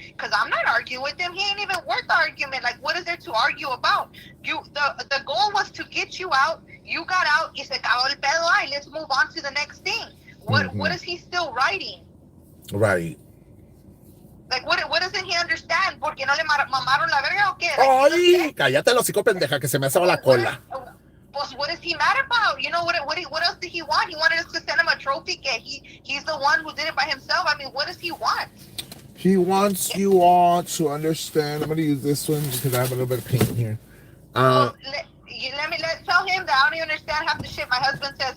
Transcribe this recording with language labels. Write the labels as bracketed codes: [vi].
[en] Because I'm not arguing with him. He ain't even worth the argument. Like, what is there to argue about? The goal was to get you out. You got out. [es] Y se acabó el pedo. [en] Ay, let's move on to the next thing. What is he still writing? Right. Like, what doesn't he understand? [es] ¿Porque no le mamaron la verga o qué? [en] Like, [es] Ay, cállate los hocico, pendeja, que se me asaba la cola. [en] Pues what is he mad about? You know what else did he want? He wanted us to send him a trophy kit. He's the one who did it by himself. I mean, what does he want? He wants you all to understand. I'm going to use this one because I have a little bit of paint here. Well, let tell him that I don't even understand half the shit my husband says.